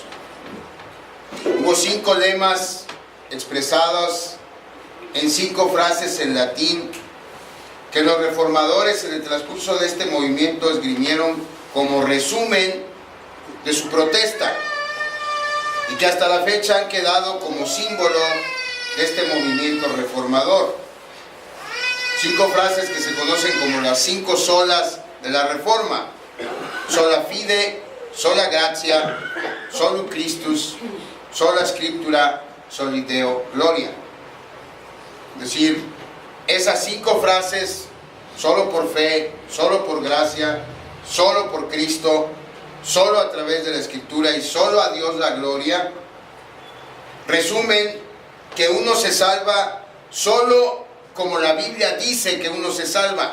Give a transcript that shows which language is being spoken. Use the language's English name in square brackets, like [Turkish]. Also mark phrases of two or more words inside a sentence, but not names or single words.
[Spanish] Hubo 5 lemas expresados en 5 frases en latín que los reformadores en el transcurso de este movimiento esgrimieron como resumen de su protesta, y que hasta la fecha han quedado como símbolo de este movimiento reformador. 5 frases que se conocen como las 5 solas de la Reforma: [Latin] sola fide, sola gratia, solo Christus, sola scriptura, soli Deo gloria. [Spanish] Es decir, esas 5 frases, solo por fe, solo por gracia, solo por Cristo, solo a través de la Escritura y solo a Dios la gloria, resumen que uno se salva solo como la Biblia dice que uno se salva.